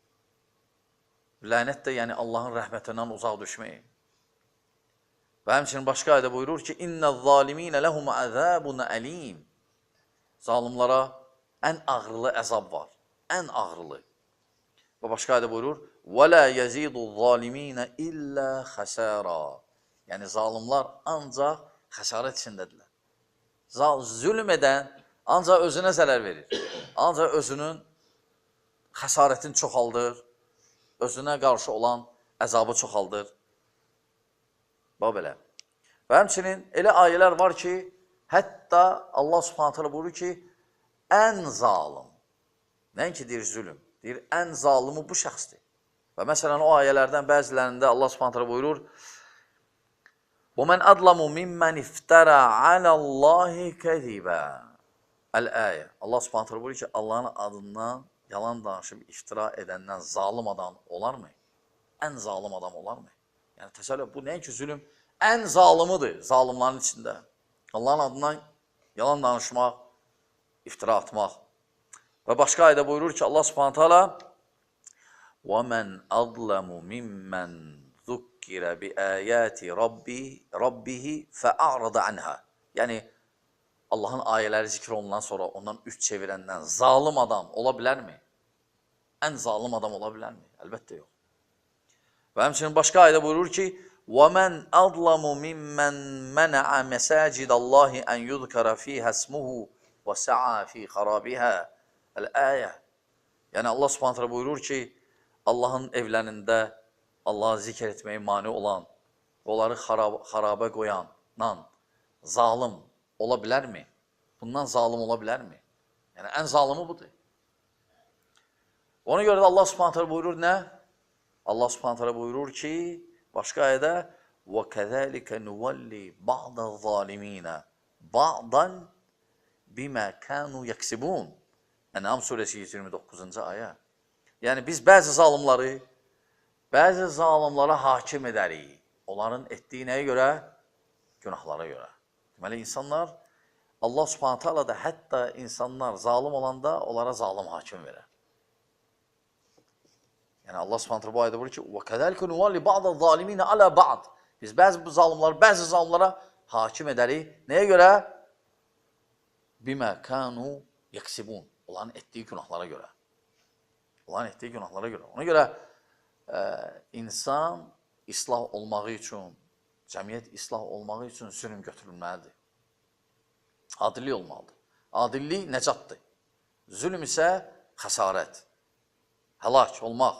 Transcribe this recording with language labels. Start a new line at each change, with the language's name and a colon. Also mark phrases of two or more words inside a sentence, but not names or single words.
Azerbaijani: Lənət də yəni Allahın rəhmətindən uzaq düşmək. Və həmçinin başqa ayədə buyurur ki,
Arabic: إن الظالمين لهم عذاب أليم.
Azerbaijani: Zalimlara ən ağrılı əzab var. Ən ağrılı. Və başqa ayədə buyurur,
Arabic: وَلَا يَزِيدُ الظَّالِمِينَ إِلَّا خَسَارًا.
Azerbaijani: Yəni, zalimlar ancaq xəsarət içindədirlər. Zülm edən ancaq özünə zərər verir. Ancaq özünün xəsarətini çoxaldır, özünə qarşı olan əzabı çoxaldır. Bax belə. Və həmçinin elə ayələr var ki, hətta Allah
Arabic: سبحانه وتعالى
Azerbaijani: buyurur ki, ən zalim, nəinki deyir zülm, deyir, ən zalimi bu şəxsdir. Və məsələn, o ayələrdən bəzilərində Allah
Arabic: سبحانه وتعالى
Azerbaijani: buyurur,
Arabic: وَمَنْ أَظْلَمُ مِمَّنْ اِفْتَرَى عَلَى اللّٰهِ كَذِبًا.
Azerbaijani: Əl-əyə. Allah
Arabic: سبحانه وتعالى
Azerbaijani: buyurur ki, Allahın adından yalan danışıb iftira edəndən zalim adam olarmı? Ən zalim adam olarmı? Yəni, təsəvvür, bu nəinki zülm, ən zalimidir zalimların içində. Allahın adından yalan danışmaq, iftira atmaq. Və başqa ayədə buyurur ki, Allah
Arabic: سبحانه وتعالى وَمَنْ أَظْلَمُ مِمَّنْ ذُكِّرَ بِآيَاتِ رَبِّهِ فَأَعْرَضَ عَنْهَا.
Azerbaijani: Yəni, Allahın ayələri zikr olunan sonra ondan üç çevirəndən zalim adam ola bilərmi? Ən zalim adam ola bilərmi? Əlbəttə yox. Və həmçinin başqa ayədə buyurur ki,
Arabic: وَمَنْ أَظْلَمُ مِمَّنْ مَنَعَ مَسَاجِدَ اللّٰهِ أَنْ يُذْكَرَ فِيهَا اسْمُهُ وَسَعَى فِي خَرَابِهَا.
Azerbaijani: Əl-əyə. Yəni, Allah subhanətlə buyurur ki, Allahın evlərində Allah'a zikr etməyi mani olan, onları xarabə qoyanan zalim ola bilərmi? Bundan zalim ola bilərmi? Yəni, ən zalimi budur. Ona görə də Allah subhanətlə buyurur nə? Allah subhanətlə buyurur ki, başqa ayədə
Arabic: وَكَذَٰلِكَ نُوَلِّي بَعْضَ الظَّالِمِينَ بَعْضًا بِمَا كَانُوا يَكْسِبُونَ.
Azerbaijani: Ən'am surəsi 29-cu ayə. Yəni, biz bəzi zalimlara hakim edərik. Onların etdiyi nəyə görə? Günahlara görə. Deməli, insanlar, Allah
Arabic: سبحانه وتعالى
Azerbaijani: də hətta insanlar zalim olanda onlara zalim hakim verər. Yəni, Allah subhanətə bu ayədə buyurur ki,
Arabic: وَكَذَلِكَ نُوَلِّ بَعْضَ الظَّالِمِينَ عَلَى بَعْض.
Azerbaijani: Biz bəzi zalimlara hakim edərik. Nəyə görə?
Arabic: بِمَا كَانُوا يَكْسِبُونَ.
Azerbaijani: Onların etdiyi günahlara görə. Onların etdiyi günahlara görə. Ona görə insan islah olmağı üçün, cəmiyyət islah olmağı üçün zülm götürülməlidir. Adillik olmalıdır. Adillik nəcatdır. Zülm isə xəsarət, həlak olmaq.